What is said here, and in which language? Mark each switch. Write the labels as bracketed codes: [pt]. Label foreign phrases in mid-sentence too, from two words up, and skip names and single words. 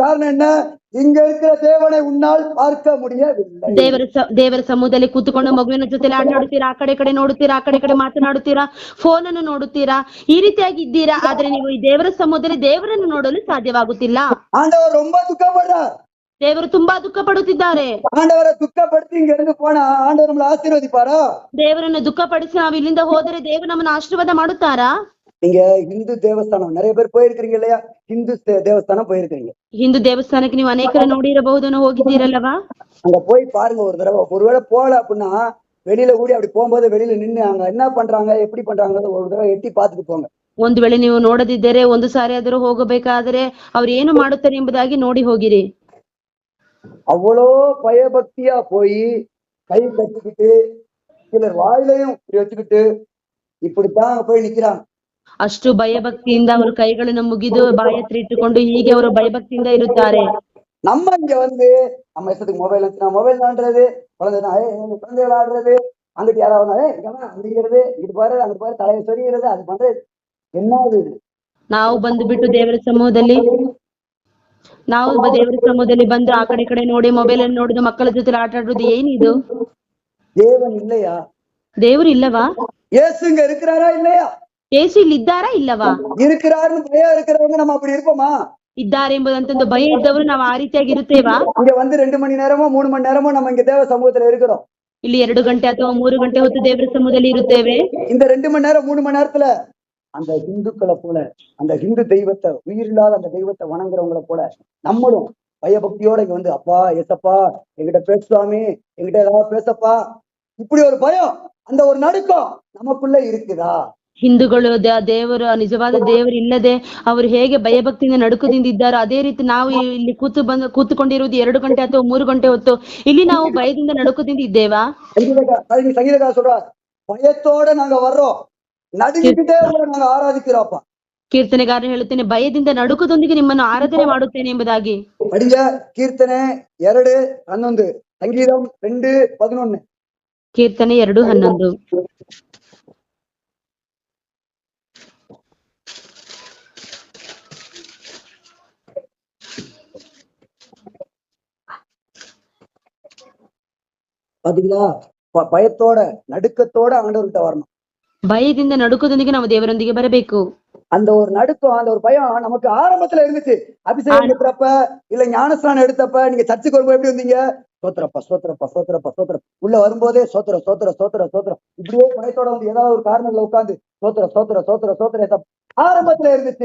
[ta] காரணம் என்ன? இங்க இருக்கிற தேவனை உன்னால் பார்க்க முடியவில்லை. [kn] ದೇವರ ಸಮೂಹದಲ್ಲಿ ಕೂತ್ಕೊಂಡು ಮಗುವಿನ ಜೊತೆ ಆಟ ಆಡುತ್ತೀರಾ, ಆ ಕಡೆ ನೋಡುತ್ತೀರಾ, ಆ ಕಡೆ ಮಾತನಾಡುತ್ತೀರಾ, ಫೋನ್ ಅನ್ನು ನೋಡುತ್ತೀರಾ, ಈ ರೀತಿಯಾಗಿ ಇದ್ದೀರಾ. ಆದ್ರೆ ನೀವು ಈ ದೇವರ ಸಮೂಹದಲ್ಲಿ ದೇವರನ್ನು ನೋಡಲು ಸಾಧ್ಯವಾಗುತ್ತಿಲ್ಲ. [ta] ஆண்டவர் ரொம்ப துக்கப்படுறார். [kn] ದೇವರು ತುಂಬಾ ದುಃಖ ಪಡುತ್ತಿದ್ದಾರೆ. [ta] ஆண்டவரை துக்கப்படுத்தி இங்க இருந்து போனா ஆண்டவர் நம்மளை ஆசீர்வதிப்பாரா? [kn] ದೇವರನ್ನು ದುಃಖಪಡಿಸಿ ನಾವು ಇಲ್ಲಿಂದ ಹೋದರೆ ದೇವರು ನಮ್ಮನ್ನು ಆಶೀರ್ವಾದ ಮಾಡುತ್ತಾರಾ? [ta] நீங்க இந்து தேவஸ்தானம் நிறைய பேர் போயிருக்கிறீங்க இல்லையா? இந்து தேவஸ்தானம் போயிருக்கிறீங்க. [kn] ಹಿಂದೂ ದೇವಸ್ಥಾನಕ್ಕೆ ನೀವು ಅನೇಕರು ನೋಡಿರಬಹುದು, ಹೋಗಿದ್ದೀರಲ್ಲವಾ? [ta] அங்க போய் பாருங்க ஒரு தடவை. ஒருவேளை போல அப்படின்னா வெளியில கூடி அப்படி போகும்போது வெளியில நின்று அங்க என்ன பண்றாங்க, எப்படி பண்றாங்க ஒரு தடவை எட்டி பார்த்துட்டு போங்க. [kn] ಒಂದು ವೇಳೆ ನೀವು ನೋಡದಿದ್ದರೆ ಒಂದು ಸಾರಿ ಆದರೂ ಹೋಗಬೇಕಾದರೆ ಅವ್ರು ಏನು ಮಾಡುತ್ತಾರೆ ಎಂಬುದಾಗಿ ನೋಡಿ ಹೋಗಿರಿ. [ta] அவ்வளோ பயபக்தியா போய் கை கட்டிக்கிட்டு சிலர் வாயிலையும் இப்படி வச்சுக்கிட்டு இப்படித்தான் போய் நிக்கிறாங்க. [kn] ಅಷ್ಟು ಭಯಭಕ್ತಿಯಿಂದ ಅವರು ಕೈಗಳನ್ನು ಮುಗಿದು ಬಾಯ ಹತ್ರ ಇಟ್ಟುಕೊಂಡು ಹೀಗೆ ಅವರು ಭಯಭಕ್ತಿಯಿಂದ ಇರುತ್ತಾರೆ. [ta] நம்ம இங்க வந்து நம்ம இஷ்டத்துக்கு மொபைல் வச்சுனா மொபைல் நோண்டுறது, குழந்தை விளையாடுறது, அங்கிட்டு யாராவது அடிக்கிறது, இங்கிட்டு பாரு அங்கிட்டு பாரு தலையை சொரிகிறது, அது பண்றது என்ன? அது [kn] ನಾವು ಬಂದು ದೇವರ ಸಮೂಹದಲ್ಲಿ ಬಂದು ಆ ಕಡೆ ನೋಡಿ ಮೊಬೈಲ್ ಅನ್ನು ನೋಡುದು, ಮಕ್ಕಳ ಜೊತೆ ಆಟ ಆಡುದು, ಏನಿದು? [ta] தேவன் இல்லையா? [kn] ದೇವರು ಇಲ್ಲವಾ? [ta] இயேசு இங்க இருக்கிறாரா இல்லையா? [kn] ಯೇಸು ಇಲ್ಲಿ ಇದ್ದಾರಾ ಇಲ್ಲವಾ? [ta] இருக்கிறாருன்னு பயம் இருக்கிறவங்க நம்ம அப்படி இருப்போமா? [kn] ಇದ್ದಾರೆ ಎಂಬುದಂತಂದು ಭಯ ಇದ್ದವರು ನಾವು ಆ ರೀತಿಯಾಗಿ ಇರುತ್ತೇವಾ? [ta] இங்க வந்து 2 மணி நேரமோ 3 மணி நேரமோ நம்ம இங்க தேவ சமூகத்துல இருக்கிறோம். [kn] ಇಲ್ಲಿ 2 ಗಂಟೆ ಅಥವಾ 3 ಗಂಟೆ ಹೊತ್ತು ದೇವರ ಸಮೂಹದಲ್ಲಿ ಇರುತ್ತೇವೆ. [ta] இந்த 2 மணி நேரம் 3 மணி நேரத்துல அந்த இந்துக்களை போல, அந்த இந்து தெய்வத்தை, உயிரில்லாத அந்த தெய்வத்தை வணங்குறவங்களை போல நம்மளும் பயபக்தியோட இங்க வந்து அப்பா ஏசப்பா என்கிட்ட பேசுவாமி, என்கிட்ட ஏதாவது பேசப்பா, இப்படி ஒரு பயம், அந்த ஒரு நடுக்கம் நமக்குள்ள இருக்குதா? [kn] ಹಿಂದೂಗಳು ದೇವರು ನಿಜವಾದ ದೇವರು ಇಲ್ಲದೆ ಅವರು ಹೇಗೆ ಭಯಭಕ್ತಿಯಿಂದ ನಡುಕದಿಂದಿದ್ದಾರೋ ಅದೇ ರೀತಿ ನಾವು ಇಲ್ಲಿ ಕೂತುಕೊಂಡಿರುವುದು 2 ಗಂಟೆ ಅಥವಾ 3 ಗಂಟೆ ಹೊತ್ತು ಇಲ್ಲಿ ನಾವು ಭಯದಿಂದ ನಡುಕದಿಂದ ಇದ್ದೇವಾ? [ta] சங்கீதக்காரர் சொல்றார், பயத்தோட நாங்க வர்றோம், நடுங்கிட்டே நாங்க ஆராதிக்கிறோம்ப்பா. [kn] ಕೀರ್ತನೆಗಾರ ಹೇಳುತ್ತೇನೆ, ಭಯದಿಂದ ನಡುಕದೊಂದಿಗೆ ನಿಮ್ಮನ್ನು ಆರಾಧನೆ ಮಾಡುತ್ತೇನೆ ಎಂಬುದಾಗಿ. [ta] படிங்க கீர்த்தனை 2:11, சங்கீதம் 2:11. [kn] ಕೀರ್ತನೆ 2:11. [ta] பாத்தீங்களா? பயத்தோட நடுக்கத்தோட ஆண்டவர்கிட்ட வரணும். [kn] ಭಯದಿಂದ ನಡುಕದೊಂದಿಗೆ ನಾವು ದೇವರೊಂದಿಗೆ ಬರಬೇಕು. [ta] அந்த ஒரு நடுக்கம், அந்த ஒரு பயம் நமக்கு ஆரம்பத்துல இருந்துச்சு. அபிஷேகம் எடுக்கிறப்ப இல்ல ஞானஸ்நானம் எடுத்தப்ப நீங்க சர்ச்சுக்கு வரும்போது எப்படி வந்தீங்க? சோத்திரப்பா சோத்திரப்பா சோத்திரப்பா சோத்திரம். உள்ள வரும்போதே சோத்திரம் சோத்திரம் சோத்திரம் சோத்திரம், இப்படியே பயத்தோட வந்து ஏதாவது ஒரு காரணத்துல உட்காந்து சோத்திரம் சோத்திரம் சோத்திரம் சோத்திரம் ஆரம்பத்துல இருந்துச்சு.